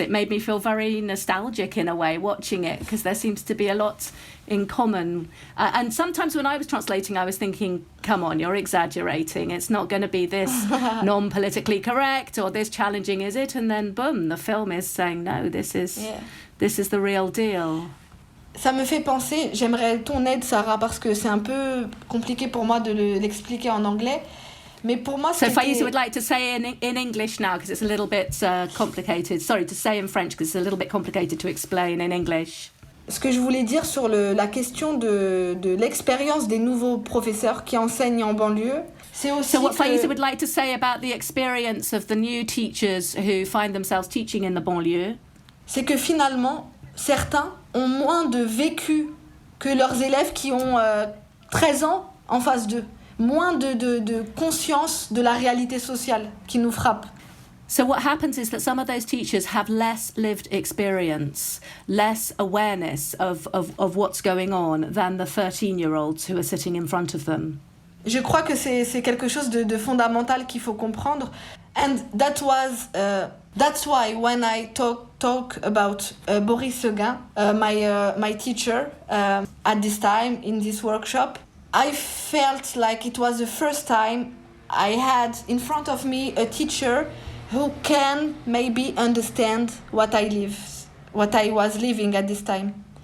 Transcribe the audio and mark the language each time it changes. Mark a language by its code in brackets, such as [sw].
[en] It made me feel very nostalgic in a way watching it, because there seems to be a lot in common. And sometimes when I was translating, I was thinking, come on, you're exaggerating. It's not going to be this non-politically correct or this challenging, is it? And then, boom, the film is saying, no, this is the real deal. [fr] Ça me fait penser, j'aimerais ton aide, Sarah, parce que c'est un peu compliqué pour moi de l'expliquer en anglais. Mais pour moi, [en] so Faïza would like to say in English now, because it's a little bit complicated. Sorry, to say in French, because it's a little bit complicated to explain in English. [fr] Ce que je voulais dire sur la question de l'expérience des nouveaux professeurs qui enseignent en banlieue, c'est aussi [en] So what Faïza would like to say about the experience of the new teachers who find themselves teaching in the banlieue, [fr] c'est que finalement, certains ont moins de vécu que leurs élèves qui ont 13 ans en face d'eux. Moins de conscience de la réalité sociale qui nous frappe. [en] So what happens is that some of those teachers have less lived experience, less awareness of what's going on than the 13-year-olds who are sitting in front of them. [fr] Je crois que c'est quelque chose de fondamental qu'il faut comprendre. [en] And that's why when I talk about Boris Seguin, my teacher at this time in this workshop, I felt like it was the first time I had in front of me a teacher who can maybe understand what I was living at this time.